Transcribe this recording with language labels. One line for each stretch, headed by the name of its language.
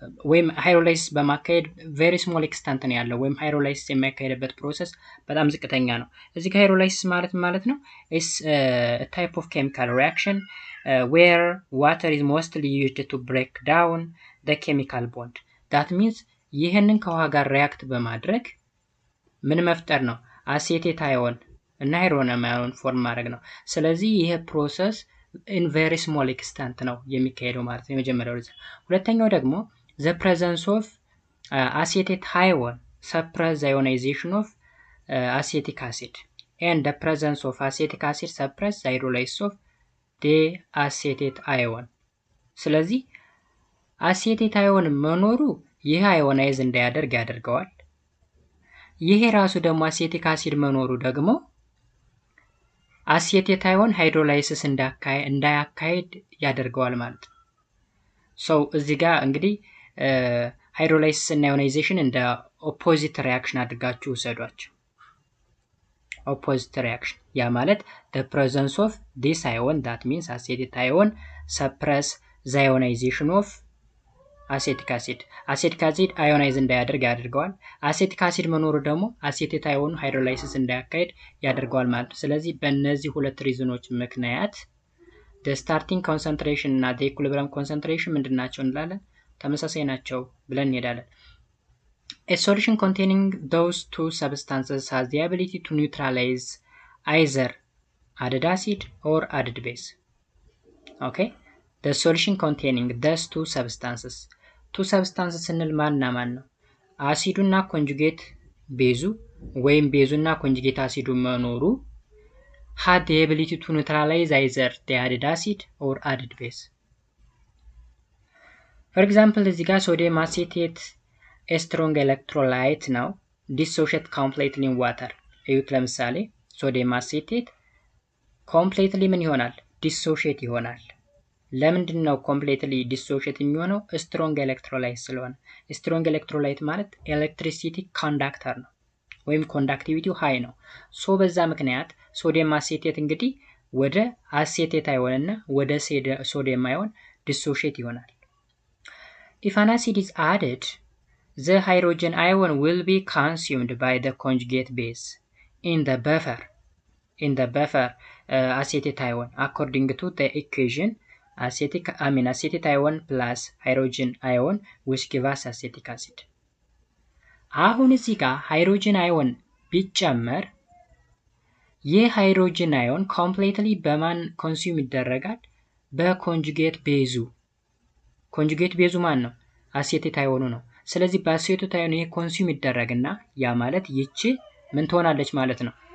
Amharic: ወይም ሃይድሮላይሲስ በማካሄድ ቬሪ ስሞል ኤክስታንት ነው ያለው ወይም ሃይድሮላይሲስ የሚያካሄድበት ፕሮሰስ በጣም ዝቅተኛ ነው። እዚህ ጋር ሃይድሮላይሲስ ማለት ነው
English: is a type of chemical reaction where water is mostly used to break down the chemical bond.
Amharic: that means ይሄንን ከውሃ ጋር ሪያክት በማድረግ ምን መፍጠር ነው? አሴቴት አዮን እና ሃይድሮኒየም አዮን ፎርም ማድረግ ነው። ስለዚህ ይሄ ፕሮሰስ
English: in very small extent
Amharic: ነው የሚካሄደው ማለት ነው የመጀመሪያው ሪዝን። ሁለተኛው ደግሞ
English: the presence of acetate ion suppress the ionization of acetic acid and the presence of acetic acid suppress the hydrolysis of the acetate ion.
Amharic: ስለዚህ አሴቴት አዮን መኖሩ ይሄ አዮናይዝ እንዳያደርግ ያደርገዋል። ይሄ ራሱ ደግሞ አሴቲክ አሲድ መኖሩ ደግሞ አሴቴት አዮን ሃይድሮላይሲስ እንዳያካሄድ ያደርገዋል ማለት ነው። ሶ እዚህ ጋር እንግዲህ ሃይድሮላይሲስ እና አዮናይዜሽን እንደ ኦፖዚት ሪአክሽን አድርጋችሁ ውሰዷቸው። ኦፖዚት ሪአክሽን ያ ማለት
English: the presence of this ion, that means acetate ion suppress the ionization of acetic acid.
Amharic: acetic acid አዮናይዝ እንዳያደርግ ያደርገዋል። acetic acid መኖሩ ደግሞ አሴቴት አዮን ሃይድሮላይሲስ እንዳያካሄድ ያደርገዋል ማለት ነው። ስለዚህ በእነዚህ ሁለት ሪዝኖች ምክንያት
English: the starting concentration
Amharic: እና
English: the equilibrium concentration
Amharic: ምንድናቸው እንላለን? ተመሳሳይ ናቸው ብለን እንሄዳለን።
English: A solution containing those two substances has the ability to neutralize either added acid or added base. Okay, the solution containing those two substances
Amharic: ስንል ማንና ማን ነው? አሲዱና ኮንጁጌት ቤዙ ወይም ቤዙና ኮንጁጌት አሲዱ መኖሩ
English: had the ability to neutralize either the added acid or added base. For example,
Amharic: እዚህ ጋር
English: ሶዲየም አሴቴት a strong electrolyte ነው dissociate completely in water.
Amharic: እዩት ለምሳሌ ሶዲየም አሴቴት completely ምን ይሆናል? dissociate ይሆናል። ለምንድን ነው ኮምፕሊትሊ ዲሶሺየት የሚሆነው? ስትሮንግ ኤሌክትሮላይት ስለሆነ። ስትሮንግ ኤሌክትሮላይት ማለት ኤሌክትሪሲቲ ኮንዳክተር ነው ወይም ኮንዳክቲቪቲው ሃይ ነው። ሶ በዛ ምክንያት ሶዲየም አሴቴት እንግዲህ ወደ አሴቴት አዮን እና ወደ ሶዲየም አዮን ዲሶሺየት ይሆናል።
English: If an acid is added, the hydrogen ion will be consumed by the conjugate base in the buffer acetate ion according to the equation acetate ion plus hydrogen ion which give us acetic acid.
Amharic: አሁን እዚህ ጋር ሃይድሮጅን አዮን ቢጨመር ይህ ሃይድሮጅን አዮን ኮምፕሊትሊ በማን ኮንሱም ይደረጋል? በኮንጁጌት ቤዙ ኮንጁጌት ቤዙ ማን ነው? አሴቴት አዮኑ ነው። ስለዚህ በአሴቴት አዮኑ ይሄ ኮንሱም ይደረግና ያ ማለት ይቺ ምን ትሆናለች ማለት ነው?